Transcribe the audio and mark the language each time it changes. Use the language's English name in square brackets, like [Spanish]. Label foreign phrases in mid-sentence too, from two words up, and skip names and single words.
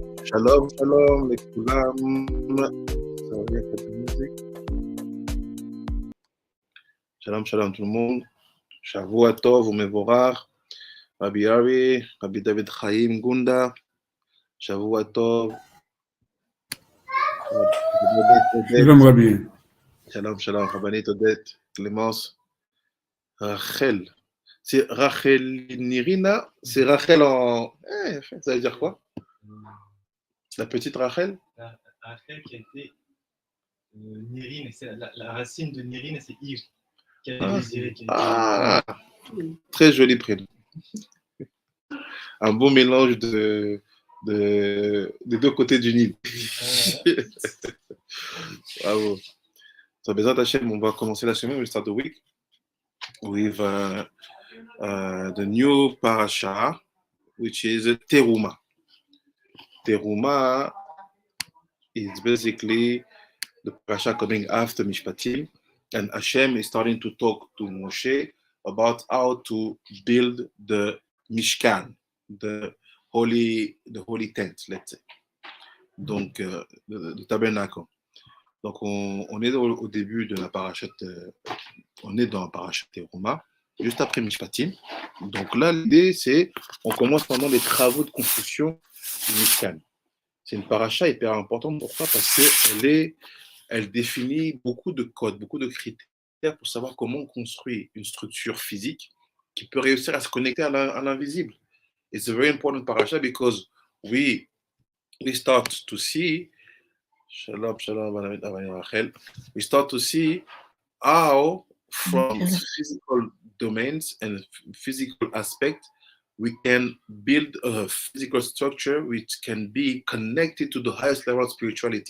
[Hebrew] שלום, שלום, לכולם. [French] Ça va bien, cette musique. [Hebrew] שלום, שלום [French] tout le monde. [Hebrew] שבוע טוב ומבורך, Rabbi Ari, Rabbi David Chaim Gunda, שבוע טוב. Shalom, Rabbi. שלום, שלום, Rabbanit Odette, Clémence, Rachel. [French] C'est Rachel Nirina, c'est Rachel en. Ça veut dire quoi? La petite Rachel? Rachel qui a été Nirine, c'est la racine de Nirine, c'est Yves, qui a désiré. Très joli prénom. Un beau mélange des deux côtés du Nil. Bravo. So, [Hebrew] בעזרת השם, [French] on va commencer la semaine, [English] we'll start the week with the new parasha, which is Teruma. Teruma is basically the parasha coming after Mishpatim, and Hashem is starting to talk to Moshe about how to build the Mishkan, the holy tent, let's say. [French] Donc, le tabernacle. Donc, on est au début de la parashat, on est dans la parashat Teruma, juste après Mishpatim. Donc là, l'idée, c'est, on commence pendant les travaux de construction du Mishkan. C'est une parasha hyper importante. Pourquoi? Parce qu'elle définit beaucoup de codes, beaucoup de critères pour savoir comment on construit une structure physique qui peut réussir à se connecter à l'invisible. [English] It's a very important parasha because we start to see, shalom, Rachel, we start to see how from physical domains and physical aspects we can build a physical structure which can be connected to the highest level of spirituality.